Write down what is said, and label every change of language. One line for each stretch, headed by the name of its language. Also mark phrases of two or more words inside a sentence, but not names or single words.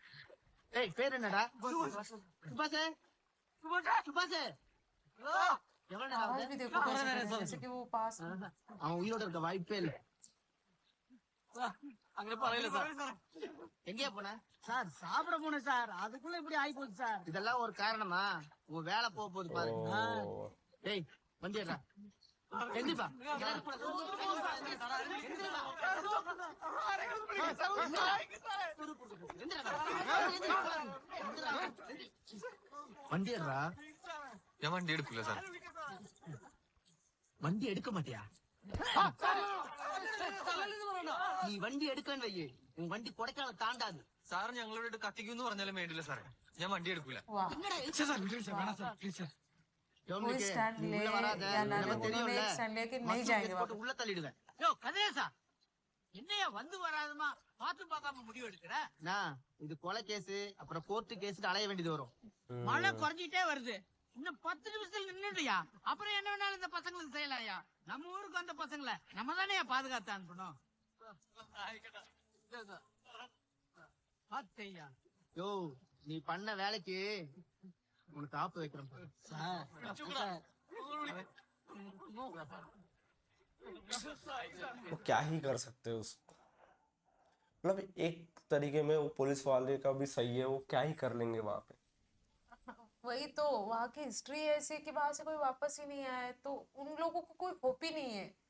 Tamil: ஏய் பேர் என்னடா? சுபாஷ். சுபாஷ். எவ்வளவு நேரம்
Hindi: आवाज
Tamil: ஆகுது?
Hindi: भी देखो कैसे कर रहे हैं, जैसे कि वो पास में।
Tamil: அவன் உயிரோட இருக்க வாய்ப்பே இல்ல. அங்க பரவாயில்ல சார். எங்கேயா போன? சார் சாப்பிட போனேன் சார். அதுக்குள்ள இப்படி ஆகி போச்சு சார். இதெல்லாம் ஒரு காரணமா? உன் வேலை போக போகுது பாரு.
Hindi: ओ,
Tamil: டேய் வண்டி எடுடா. எந்திப்பா. வண்டி எடுறா.
Malayalam: ഞാൻ വണ്ടി എടുക്കില്ല സാർ.
Tamil: வண்டி எடுக்க மாட்டியா? நீ வண்டி எடுக்கன்னு வையே, உன் வண்டி கொடைக்கால தாண்டாது.
Malayalam: സാർ ഞങ്ങളോട് കത്തിക്കുന്ന് പറഞ്ഞാലും വേണ്ടില്ല സാറേ, ഞാൻ വണ്ടി എടുക്കൂല.
Hindi: वाह।
Tamil: சார் சார் ப்ளீஸ் சார் வேணாம் சார் ப்ளீஸ் சார்.
Hindi: कोई
Tamil: டோமினிக்,
Hindi: स्टैंड
Tamil: நீ
Hindi: ले
Tamil: உள்ள வராத.
Hindi: या ना ले,
Tamil: எனக்கு
Hindi: उन्होंने
Tamil: தெரியும்ல.
Hindi: एक स्टैंड लेके नहीं
Tamil: மஸ்ரூம்
Hindi: जाएंगे
Tamil: கேஸ் போட்டு
Hindi: वापस।
Tamil: உள்ள தள்ளிடுவேன். யோ கதிரேசா, என்னையா வந்து வராதமா பாத்து பார்க்காம முடிவு எடுக்கிற? இது கொலை கேஸ், அப்புறம் கோர்ட்டு கேஸ் அலைய வேண்டியது வரும். மழை குறைஞ்சிட்டே வருது. இன்னும் 10 நிமிஷத்துல நின்னுடுயா. அப்புறம் என்ன வேணாலும் இந்த பசங்களுக்கு செய்யலாம்யா. நம்ம ஊருக்கு வந்த பசங்களை நம்ம தானே பாதுகாத்து அனுப்பணும். பாத்தையா. யோ நீ பண்ண வேலைக்கு உனக்கு ஆப்பு வைக்கிறேன் பாரு.
Hindi: वो क्या ही कर सकते हैं उसको। मतलब एक तरीके में वो पुलिस वाले का भी सही है, वो क्या ही कर लेंगे वहां पे। वही तो, वहाँ की हिस्ट्री ऐसी है कि वहां से कोई वापस ही नहीं आया है, तो उन लोगों को कोई होप ही नहीं है।